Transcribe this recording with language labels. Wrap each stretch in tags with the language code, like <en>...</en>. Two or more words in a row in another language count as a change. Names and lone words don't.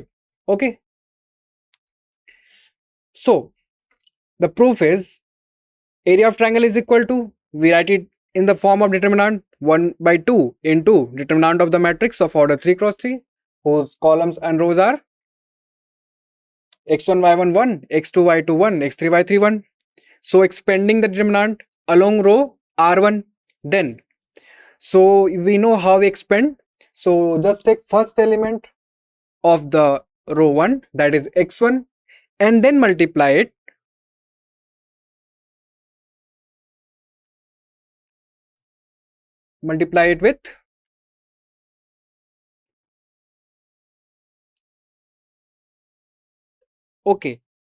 <en>Okay. So the proof is area of triangle is equal to, we write it in the form of determinant 1 by 2 into determinant of the matrix of order 3 cross 3 whose columns and rows are x1 y1 1, x2 y2 1, x3 y3 1. So expanding the determinant along row r1, then so we know how we expand. So just take first element of the row 1, that is x1, and then multiply it with okay.</en>